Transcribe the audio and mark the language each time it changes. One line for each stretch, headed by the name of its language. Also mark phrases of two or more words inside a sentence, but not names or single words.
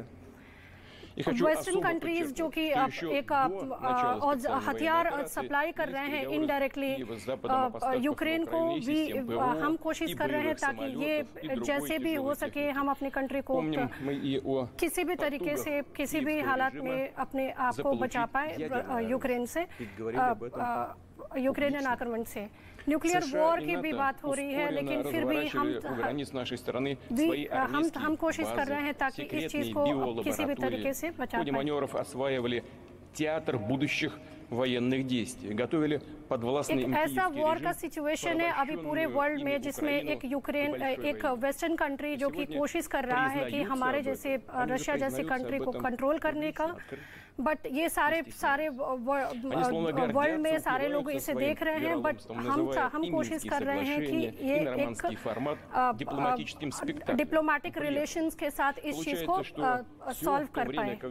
English: western countries
Hindi: जो कि एक हथियार सप्लाई कर रहे हैं इनडायरेक्टली यूक्रेन को भी हम कोशिश कर रहे हैं ताकि ये जैसे भी हो सके हम अपनी कंट्री को किसी भी तरीके से किसी भी हालात में अपने आप को बचा पाए यूक्रेन से यूक्रेनियन आक्रमण से।
English: nuclear war
Hindi: की भी बात हो रही है, लेकिन फिर भी हम कोशिश कर रहे हैं ताकि इस चीज़ को किसी भी तरीके से बचा पाए।
Russian: театр будущих военных действий, готовили подвластные им
Hindi: ऐसा वॉर का सिचुएशन है अभी पूरे वर्ल्ड में जिसमें एक
English: western country
Hindi: जो कि कोशिश कर रहा है कि हमारे जैसे रशिया जैसी कंट्री को कंट्रोल करने का, बट ये सारे वर्ल्ड में सारे लोग इसे देख रहे हैं, बट हम कोशिश कर रहे हैं कि ये एक
English: diplomatic relations
Hindi: के साथ इस चीज़ को सॉल्व कर पाए।